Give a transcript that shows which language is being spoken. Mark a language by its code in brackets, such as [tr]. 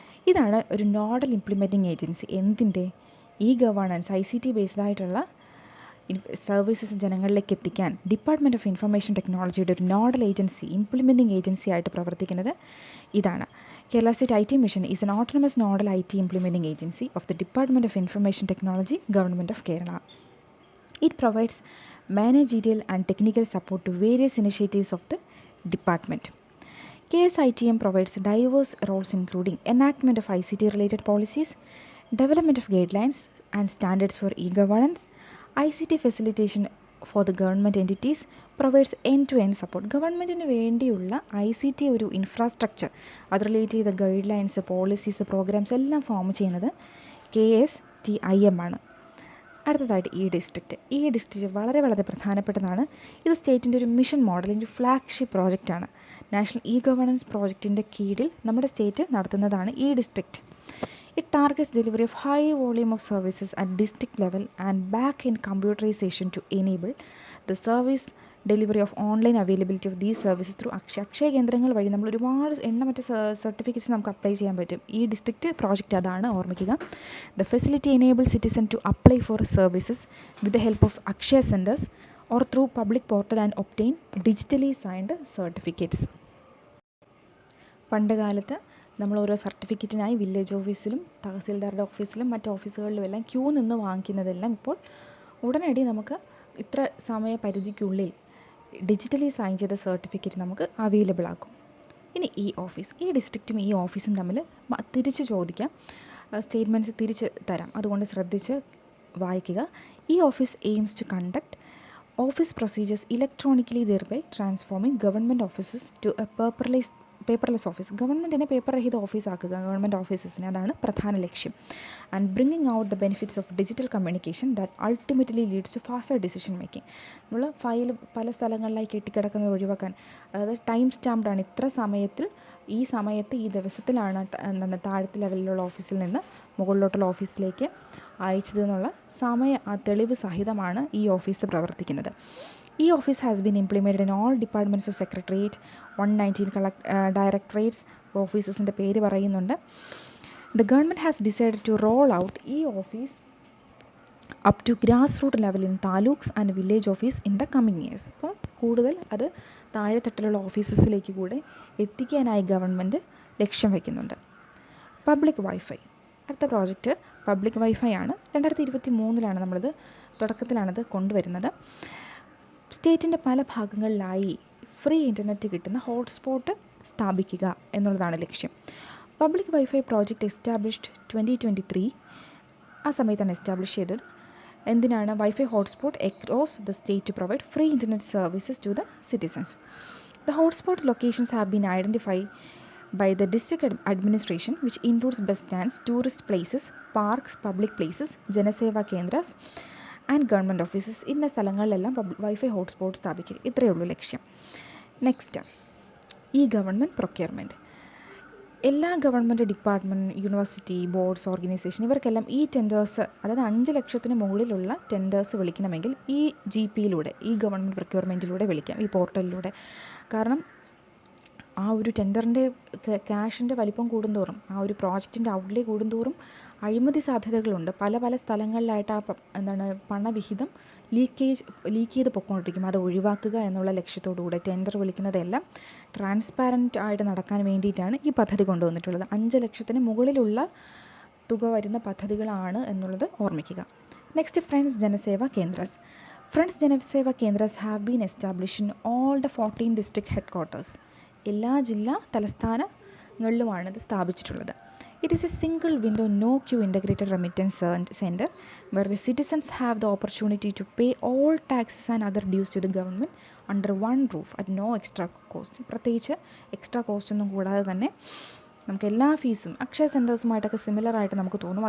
[ml] ഇതാണ് ഒരു nodal implementing agency. എന്തിൻ്റെ? ഗവേണൻസ്, ICT ബേസ്ഡ് ആയിട്ടുള്ള സർവീസസ് ജനങ്ങളിലേക്ക് എത്തിക്കാൻ ഡിപ്പാർട്ട്മെൻറ്റ് ഓഫ് ഇൻഫർമേഷൻ ടെക്നോളജിയുടെ ഒരു നോഡൽ ഏജൻസി, ഇംപ്ലിമെൻറ്റിംഗ് ഏജൻസി ആയിട്ട് പ്രവർത്തിക്കുന്നത് ഇതാണ്. [en] Kerala state IT mission is an autonomous nodal IT implementing agency of the department of information technology, government of Kerala. It provides managerial and technical support to various initiatives of the department. KSITM provides diverse roles including enactment of ICT related policies, development of guidelines and standards for e-governance, ICT facilitation for the government entities, provides end-to-end support. [ml] ഗവൺമെൻറ്റിന് വേണ്ടിയുള്ള ICT ഒരു infrastructure, അത് relate ചെയ്ത guide lines, policies, programmes എല്ലാം form ചെയ്യുന്നത് KSTIM ആണ്. അടുത്തതായിട്ട് district വളരെ പ്രധാനപ്പെട്ടതാണ്. ഇത് സ്റ്റേറ്റിൻ്റെ ഒരു മിഷൻ മോഡലിൻ്റെ ഫ്ലാഗ്ഷിപ്പ് പ്രോജക്റ്റാണ്. നാഷണൽ ഗവേണൻസ് പ്രോജക്റ്റിൻ്റെ കീഴിൽ നമ്മുടെ സ്റ്റേറ്റ് നടത്തുന്നതാണ് district. [en] It targets delivery of high volume of services at district level and back-end computerization to enable the service delivery of online availability of these services through [ml] Akshaya കേന്ദ്രങ്ങൾ വഴി നമ്മൾ ഒരുപാട് എണ്ണമറ്റ certificates നമുക്ക് apply ചെയ്യാൻ പറ്റും. ഡിസ്ട്രിക്റ്റ് പ്രോജക്റ്റ് അതാണ്, ഓർമ്മിക്കുക. [en] The facility enables citizen to apply for services with the help of Akshaya centers or through public portal and obtain digitally signed certificates. [ml] പണ്ട് കാലത്ത് നമ്മൾ ഓരോ സർട്ടിഫിക്കറ്റിനായി വില്ലേജ് ഓഫീസിലും തഹസിൽദാരുടെ ഓഫീസിലും മറ്റ് ഓഫീസുകളിലുമെല്ലാം ക്യൂ നിന്ന് വാങ്ങിക്കുന്നതെല്ലാം ഇപ്പോൾ ഉടനടി നമുക്ക് ഇത്ര സമയപരിധിക്കുള്ളിൽ ഡിജിറ്റലി സൈൻ ചെയ്ത സർട്ടിഫിക്കറ്റ് നമുക്ക് അവൈലബിൾ ആക്കും. ഇനി ഡിസ്ട്രിക്റ്റും ഓഫീസും തമ്മിൽ തിരിച്ച് ചോദിക്കാം, സ്റ്റേറ്റ്മെൻറ്റ്സ് തിരിച്ച് തരാം, അതുകൊണ്ട് ശ്രദ്ധിച്ച് വായിക്കുക. [en] Office aims to conduct office procedures electronically thereby transforming government offices to a paperless office. [ml] ഗവൺമെൻറ്റിനെ പേപ്പർ രഹിത ഓഫീസാക്കുക, ഗവൺമെൻറ് ഓഫീസസിനെ, അതാണ് പ്രധാന ലക്ഷ്യം. [en] And bringing out the benefits of digital communication that ultimately leads to faster decision making. [ml] നമ്മൾ file പല സ്ഥലങ്ങളിലായി കെട്ടിക്കിടക്കുന്നത് ഒഴിവാക്കാൻ, അതായത് time സ്റ്റാമ്പ്ഡാണ്, ഇത്ര സമയത്തിൽ ഈ ദിവസത്തിലാണ് താഴത്തെ ലെവലിലുള്ള ഓഫീസിൽ നിന്ന് മുകളിലോട്ടുള്ള ഓഫീസിലേക്ക് അയച്ചതെന്നുള്ള തെളിവ് സഹിതമാണ് ഓഫീസ് പ്രവർത്തിക്കുന്നത്. [en] office has been implemented in all departments of secretariat, 119 directorates, [ml] ഓഫീസസിൻ്റെ പേര് പറയുന്നുണ്ട്. [en] The government has decided to roll out office up to grassroots level in taluks and village office in the coming years. [ml] അപ്പോൾ കൂടുതൽ അത് താഴെത്തട്ടിലുള്ള ഓഫീസസിലേക്ക് കൂടെ എത്തിക്കാനായി government ലക്ഷ്യം വയ്ക്കുന്നുണ്ട്. Public wifi, അടുത്ത project public wifi ആണ്. 2023 തുടക്കത്തിലാണത് കൊണ്ടുവരുന്നത്. സ്റ്റേറ്റിൻ്റെ പല ഭാഗങ്ങളിലായി ഫ്രീ ഇൻ്റർനെറ്റ് കിട്ടുന്ന ഹോട്ട്സ്പോട്ട് സ്ഥാപിക്കുക എന്നുള്ളതാണ് ലക്ഷ്യം. [en] public wifi project established 2023, [ml] ആ സമയത്താണ് എസ്റ്റാബ്ലിഷ് ചെയ്തത്. എന്തിനാണ്? [en] Wifi hotspot across the state to provide free internet services to the citizens. The hotspot locations have been identified by the district administration, which includes bus stands, tourist places, parks, public places, Janaseva Kendras and government offices. [ml] ഇന്ന സ്ഥലങ്ങളിലെല്ലാം wifi hotspot സ്ഥാപിക്കുക. ഇത്രയേ ഉള്ളൂ ലക്ഷ്യം. Next government procurement. എല്ലാ government department, university, boards, organisation ഇവർക്കെല്ലാം tenders, അതായത് 5 ലക്ഷത്തിന് മുകളിലുള്ള ടെൻഡേഴ്സ് വിളിക്കണമെങ്കിൽ GPയിലൂടെ ഗവൺമെൻറ് പ്രൊക്യൂർമെൻറ്റിലൂടെ വിളിക്കാം, പോർട്ടലിലൂടെ. കാരണം ആ ഒരു ടെൻഡറിൻ്റെ ക്യാഷിൻ്റെ വലിപ്പം കൂടുന്തോറും, ആ ഒരു പ്രോജക്റ്റിൻ്റെ ഔട്ട്ലേ കൂടുന്തോറും അഴിമതി സാധ്യതകളുണ്ട്. പല സ്ഥലങ്ങളിലായിട്ട് പണവിഹിതം ലീക്ക് ചെയ്ത് പൊയ്ക്കൊണ്ടിരിക്കും. അത് ഒഴിവാക്കുക എന്നുള്ള ലക്ഷ്യത്തോടുകൂടെ ടെൻഡർ വിളിക്കുന്നതെല്ലാം ട്രാൻസ്പാരൻ്റ് ആയിട്ട് നടക്കാൻ വേണ്ടിയിട്ടാണ് ഈ പദ്ധതി കൊണ്ടുവന്നിട്ടുള്ളത്. 5 ലക്ഷത്തിന് മുകളിലുള്ള തുക വരുന്ന പദ്ധതികളാണ് എന്നുള്ളത് ഓർമ്മിക്കുക. Next friends Janaseva കേന്ദ്രാസ്. [en] Friends Janaseva Kendras have been established in all the 14 district headquarters. [ml] എല്ലാ ജില്ലാ തലസ്ഥാനങ്ങളിലുമാണ് ഇത് സ്ഥാപിച്ചിട്ടുള്ളത്. [en] It is a single window, no queue integrated remittance center where the citizens have the opportunity to pay all taxes and other dues to the government under one roof at no extra cost. [ml] പ്രത്യേകിച്ച് extra cost ഒന്നും കൂടാതെ തന്നെ നമുക്ക് എല്ലാ ഫീസും Akshaya സെൻറ്റേഴ്സുമായിട്ടൊക്കെ similar ആയിട്ട് നമുക്ക് തോന്നും.